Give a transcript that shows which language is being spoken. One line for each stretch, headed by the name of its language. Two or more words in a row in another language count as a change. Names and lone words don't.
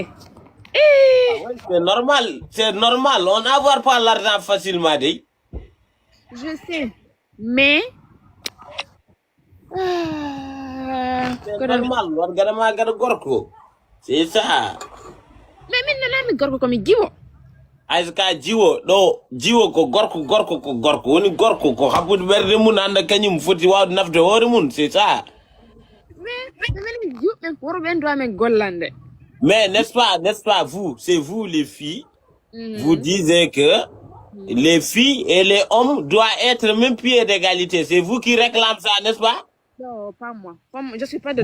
French: Ouais, c'est normal. On n'avoir pas l'argent facilement, dit. Je sais. Mais. C'est Koda, normal. Gorko. C'est ça. mais maintenant, je suis comme Giwo.
Fula: Aiska jiwo ko gorko woni gorko ko habbude berde mun anda kanyum foti wawde nafde hoore mun
French: c'est ça. Mais n'est-ce pas vous, c'est vous les filles, vous disiez que les filles et les hommes doivent être même pied d'égalité. C'est vous qui réclamez ça, n'est-ce pas? Non, pas moi. Je suis pas